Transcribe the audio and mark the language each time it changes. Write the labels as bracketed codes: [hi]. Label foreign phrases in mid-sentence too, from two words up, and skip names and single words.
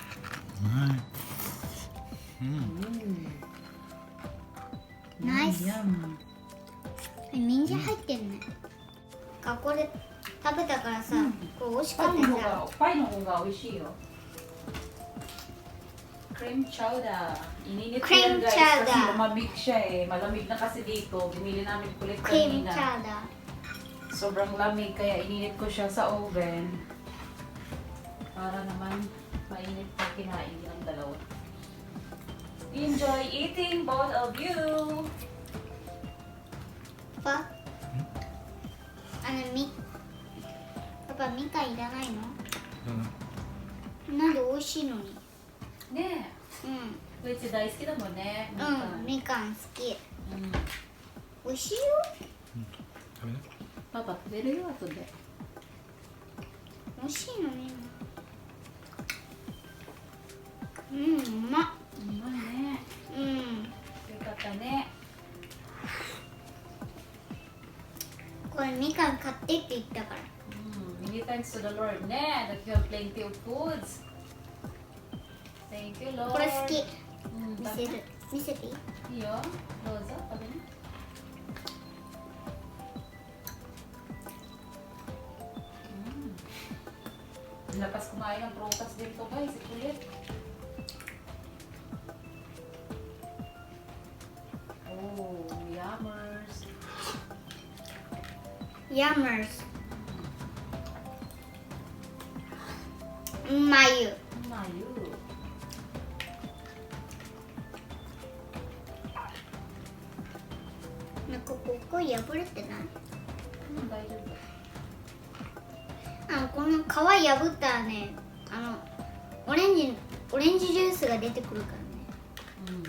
[ja] ナイス。ヤム。人参入ってるね。これ食べたからさ、これ美味しくてさ。パイの方が美味しいよ。 [en] Cream chowder. [tl] Ininit ko [en] Cream [tl] yan guys [en] chowder. [tl] kasi lumamig siya eh. Malamig na kasi dito. Binili namin kulit [en] Cream [tl] kanina. [en] chowder. [tl] Sobrang lamig kaya ininit ko siya sa oven. Para naman mainit pa kinain ng dalawa. [en] Enjoy eating both of you! [ja] パパみかんいらないの？なんで美味しいのに。ねえ。うち大好きだもんね。みかん好き。美味しいよ。食べな。パパ食べるよ後で。美味しいのね。うまっ。うまいね。よかったね。これみかん買ってって言ったから。 [en] Many thanks to the Lord ね。that you have plenty of foods. Thank you, Lord. [ja] これ好き。うん、見せる。見せていい？いいよ。どうぞ、食べね。 [tl] Lakas kumain ng prutas dito guys, si Kulit. [en] Oh, yummers. Yummers. [ja] まゆ。 Mayo. なんかここ破れてない？大丈夫。この皮破ったらね、オレンジジュースが出てくるからね。